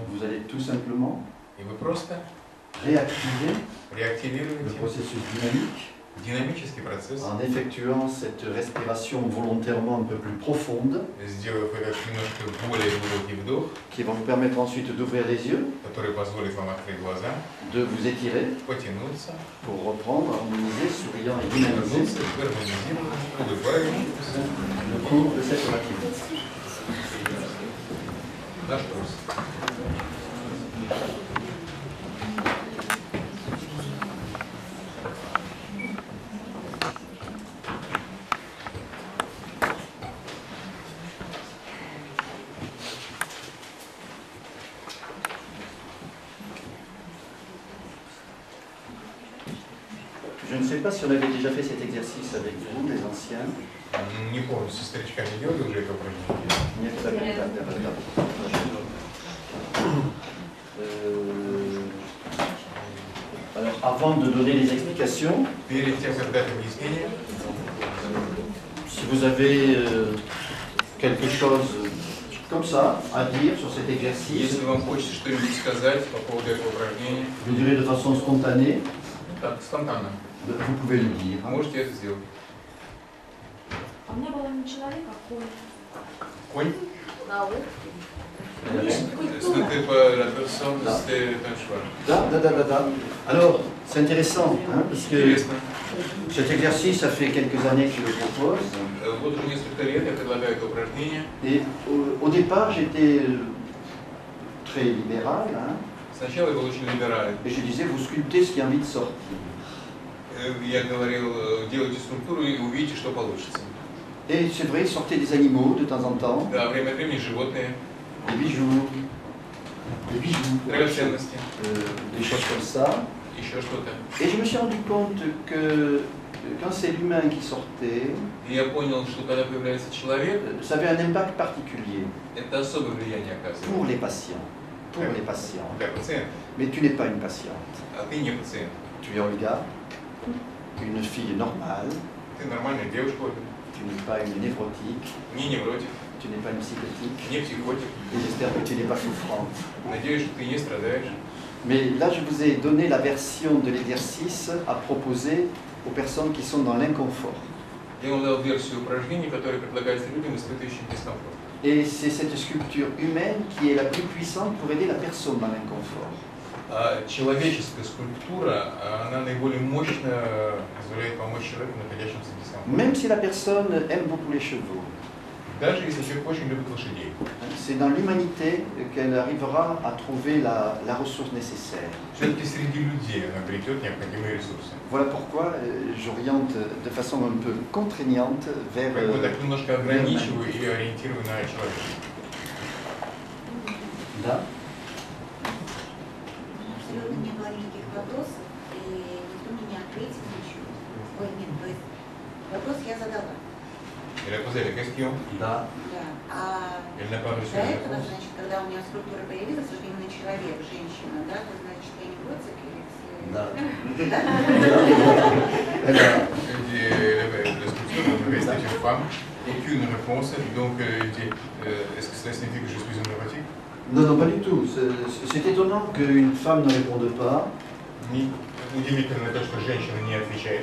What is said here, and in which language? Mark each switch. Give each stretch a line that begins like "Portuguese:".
French: vous allez tout simplement
Russian: И вы просто
French: réactiver le
Russian: реактивируете
French: processus dynamique
Russian: динамический процесс,
French: en effectuant cette respiration volontairement un peu plus profonde,
Russian: сделав этот немножко более глубокий вдох,
French: qui va vous permettre ensuite d'ouvrir les yeux,
Russian: который позволит вам открыть глаза,
French: de vous étirer
Russian: потянуться,
French: pour reprendre, harmoniser, souriant et dynamiser
Russian: вернуться, гармонизировать, улыбающимся.
French: le cours de cette matinée.
Russian: Наш курс.
French: Je ne sais pas si on avait déjà fait cet exercice avec vous, les anciens.
Russian: Не помню, со старичками делали уже это упражнение. Нет, так, так.
French: Alors, avant de donner les explications,
Russian: Перед тем, как дать объяснение,
French: si vous avez quelque chose comme ça à dire sur cet exercice,
Russian: если вам хочется что-нибудь сказать по поводу этого упражнения,
French: vous direz de façon spontanée,
Russian: так, спонтанно,
French: vous pouvez le dire.
Russian: можете это сделать. А у меня был не человек, а конь. Конь? Да, вот.
French: Ce n'était pas la personne, c'était un cheval.
Russian: Da.
French: Alors, c'est intéressant, hein, parce que
Russian: Интересно.
French: cet exercice, ça fait quelques années que je le propose.
Russian: Вот уже несколько лет я предлагаю это упражнение.
French: Et au départ, j'étais très libéral, hein,
Russian: Сначала я был очень либерален.
French: et je disais, vous sculptez ce qui a envie de sortir.
Russian: Я говорил, делайте структуру и увидите, что получится.
French: Et c'est vrai, sortez des animaux de temps en temps,
Russian: Да, время от времени животные,
French: des bijoux,
Russian: драгоценности,
French: des choses comme ça.
Russian: еще что-то.
French: Et je me suis rendu compte que quand c'est l'humain qui sortait,
Russian: И я понял, что когда появляется человек,
French: ça avait un impact particulier
Russian: это особое влияние оказывает.
French: pour les patients. Pour les patients.
Russian: Для пациента.
French: Mais tu n'es pas une patiente.
Russian: А ты не пациент.
French: Tu es Olga, une fille normale.
Russian: Ты нормальная девушка, Ольга.
French: Tu n'es pas une névrotique.
Russian: Не невротик,
French: Tu n'es pas une psychotique.
Russian: не психотик.
French: Et j'espère que tu n'es pas souffrante.
Russian: Надеюсь, что ты не страдаешь.
French: Mais là, je vous ai donné la version de l'exercice à proposer aux personnes qui sont dans l'inconfort.
Russian: Я вам дал версию упражнений, которые предлагаются людям, испытывающим дискомфорт.
French: Et c'est cette sculpture humaine qui est la plus puissante pour aider la personne dans l'inconfort.
Russian: человеческая скульптура, она наиболее мощно позволяет помочь человеку, находящемуся в дискомфорте.
French: Même si la personne aime beaucoup les chevaux.
Russian: Даже если человек очень любит лошадей.
French: C'est dans l'humanité qu'elle arrivera à trouver la ressource nécessaire.
Russian: Все-таки среди людей она обретет необходимые ресурсы.
French: Voilà pourquoi j'oriente de façon un peu contraignante vers...
Russian: Поэтому так немножко ограничиваю и ориентирую на человека. Да. Абсолютно не было никаких вопросов, и никто мне не ответил ничего. Ой, нет, то есть вопрос я задала.
French: Il a posé la question,
Russian: Да. Да. А
French: il n'a pas reçu
Russian: до
French: la
Russian: этого,
French: réponse.
Russian: значит, когда у меня скульптура появилась, уже именно человек, женщина, да, то значит, я не гоцик или все... Да.
French: La sculpture ne reste une femme, aucune réponse, donc est-ce que cela signifie que je suis une neurotique? Non, non, pas du tout. C'est étonnant qu'une femme ne réponde pas.
Russian: Удивительно то, что женщина не отвечает.